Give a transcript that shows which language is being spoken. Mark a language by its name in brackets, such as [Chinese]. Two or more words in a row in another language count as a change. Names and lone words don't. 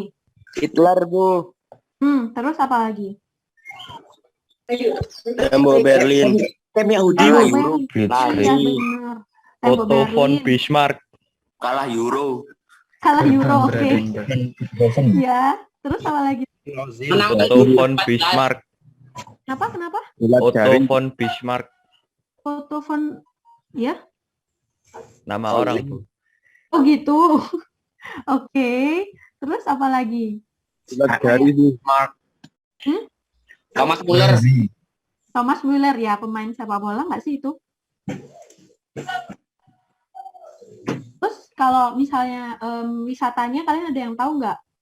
[Indonesian] Hitler, Bu. Terus apa lagi? Tembok Berlin. Tembok Berlin. Iya benar. Tembok Otto von Berlin. Bismarck. Kalah Euro. Kalah Euro, oke. Brandenburg. Ya, terus apa lagi? Otto von Bismarck. Kenapa? Otto von Bismarck. Otto von, ya? Nama orang tuh. Oh gitu. Oke. Terus apa lagi? Mark. Thomas Muller. Thomas Müller ya, pemain sepak bola nggak sih itu? Terus kalau misalnya wisatanya kalian ada yang tahu nggak?